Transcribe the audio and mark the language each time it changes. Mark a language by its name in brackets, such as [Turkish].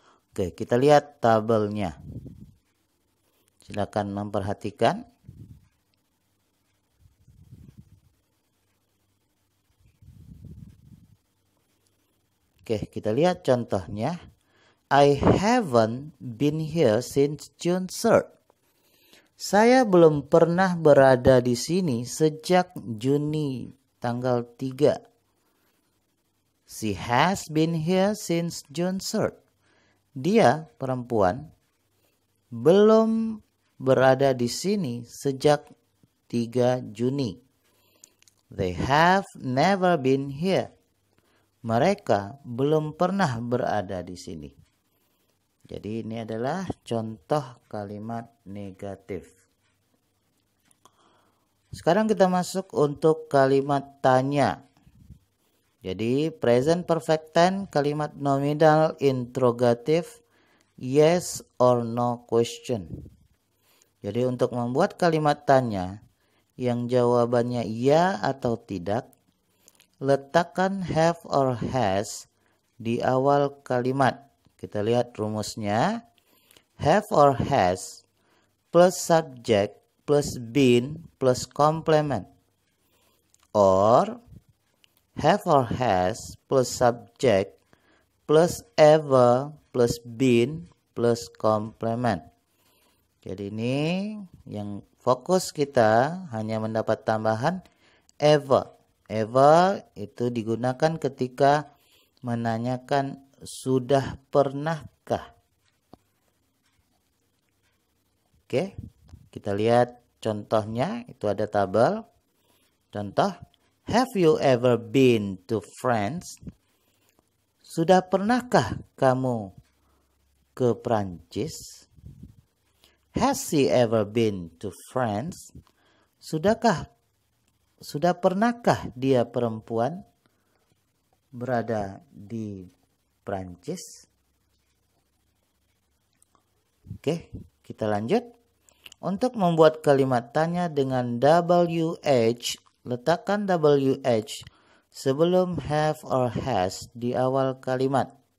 [Indonesian] Oke, kita lihat tabelnya. Silakan memperhatikan. Oke, kita lihat contohnya. [English] I haven't been here since June 3rd. [Indonesian] Saya belum pernah berada di sini sejak Juni tanggal 3. [English] She has been here since June 3rd. [Indonesian] Dia, perempuan, belum berada di sini sejak 3 Juni. [English] They have never been here. [Indonesian] Mereka belum pernah berada di sini. Jadi ini adalah contoh kalimat negatif. Sekarang kita masuk untuk kalimat tanya. Jadi present perfect tense kalimat nominal interrogative yes or no question. Jadi untuk membuat kalimat tanya yang jawabannya ya atau tidak, letakkan have or has di awal kalimat. Kita lihat rumusnya. [English] Have or has plus subject plus been plus complement. Or have or has plus subject plus ever plus been plus complement. [Indonesian] Jadi ini yang fokus kita hanya mendapat tambahan ever. Ever itu digunakan ketika menanyakan sudah pernahkah. Oke, kita lihat contohnya. Itu ada tabel. [English] Contoh, have you ever been to France? [Indonesian] Sudah pernahkah kamu ke Prancis? [English] Has he ever been to France? [Indonesian] Sudah pernahkah dia perempuan berada di Prancis? Oke, kita lanjut. Untuk membuat kalimat tanya dengan WH, letakkan WH sebelum have or has di awal kalimat.